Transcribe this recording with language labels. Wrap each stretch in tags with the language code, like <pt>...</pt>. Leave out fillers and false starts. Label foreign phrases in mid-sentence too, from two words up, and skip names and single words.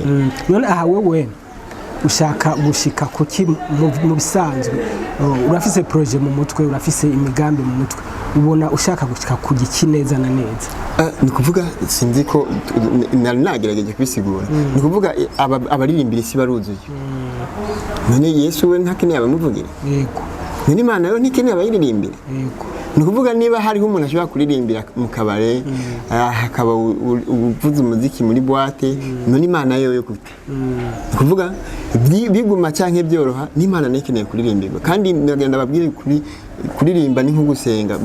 <rn>None aha wewe ushaka gushika kuki mu bisanzwe urafise projet mu mutwe urafise imigambi mu mutwe ubona ushaka gushika kugiki neza na neza? Ni kuvuga sinzi ko nagerageje kwisigura. Ni kuvuga abaririmbira isi baruzuye. None Yesu we ntakeneye abamuvugira. Yego. None Imana yo ntikeneye abayiririmbira. Yego. Ni kuvuga niba hariho umuntu ashobora kuririmbira mu kabare hakaba uvuza umuziki muri boîte none Imana yo gute? Ni kuvuga biguma cyanke byoroha n'Imana ntikeneye kuririmbirwa kandi ndagenda babwire kuririmba ni nko gusenga.</rn>